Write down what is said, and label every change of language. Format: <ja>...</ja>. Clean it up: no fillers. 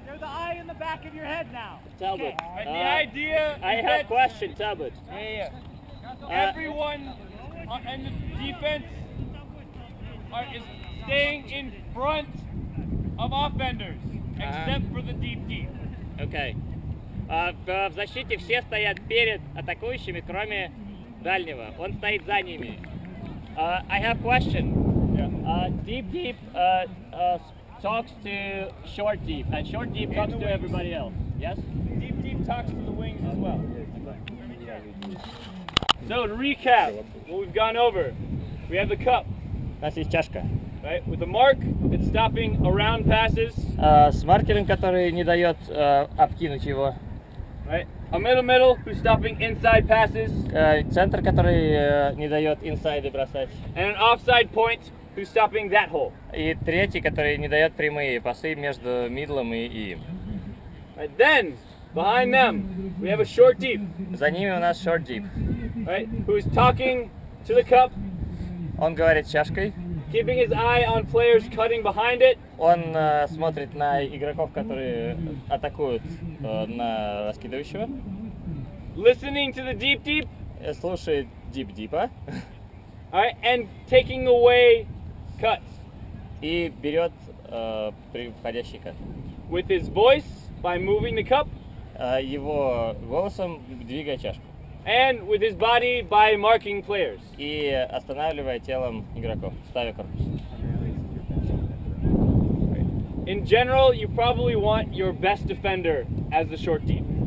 <en>They're the eye in the back of your head now. Talbot. Okay. And the idea I is have that question, Talbot. everyone in the defense is staying in front of offenders, except for the deep deep. Okay.</en> <ru>В защите все стоят перед атакующими, кроме дальнего. Он стоит за ними.</ru> <en>I have question. Deep deep talks to short deep, and short deep talks to everybody else. Yes? Deep deep talks to the wings as well. So to recap what we've gone over, we have the cup.</en> <ru>У нас есть чашка.</ru> <en>Right? With the mark, it's stopping around passes.</en> <ru>С маркером, который не дает обкинуть его.</ru> <en>Right? A middle, who's stopping inside passes.</en> <ru>Центр, который не дает инсайды бросать.</ru> <en>And an offside point, who's stopping that hole.</en> <ru>И третий, который не дает прямые пасы между мидлом и им.</ru> <en>Right? Then, behind them, we have a short deep.</en> <ru>За ними у нас short deep.</ru> <en>Right? Who's talking to the cup.</en> <ru>Он говорит с чашкой.</ru> <en>keeping his eye on players cutting behind it.</en> <ru>Он смотрит на игроков, которые атакуют на раскидывающего.</ru> <en>Listening to the deep,</en> <ru>Слушает дип-дипа.</ru> <en>alright, and taking away cuts</en> <ru>И берет входящий кат.</ru> <en>with his voice by moving the cup,</en> <ru>Его голосом двигая чашку.</ru> <en>and with his body by marking players.</en> <ru>И останавливая телом игроков, ставя корпус.</ru> <en>In general, you probably want your best defender as the short deep.</en>